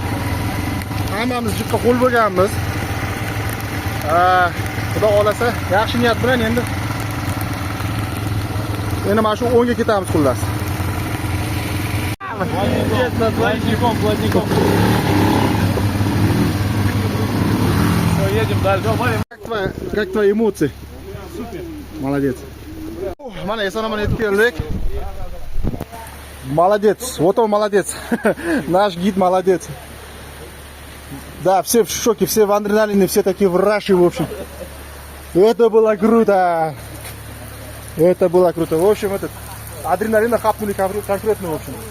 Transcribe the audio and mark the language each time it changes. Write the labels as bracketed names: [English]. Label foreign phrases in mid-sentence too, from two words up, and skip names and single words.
[Uzbek] Hammamiz jiqqa qo'l bo'lganmiz. Xudo xolasa, yaxshi niyat bilan endi mana shu 10 ga ketamiz xullas. [Russian] Плотником. Все, едем дальше. Как твои эмоции? Супер. Молодец. [Uzbek] Mana eson-omon yetib keldik. [Russian] Молодец. Вот он молодец. Наш гид молодец. Да, все в шоке, все в адреналине, все такие в раше, в общем. Это было круто. Это было круто. В общем, этот адреналина хапнули конкретно, в общем.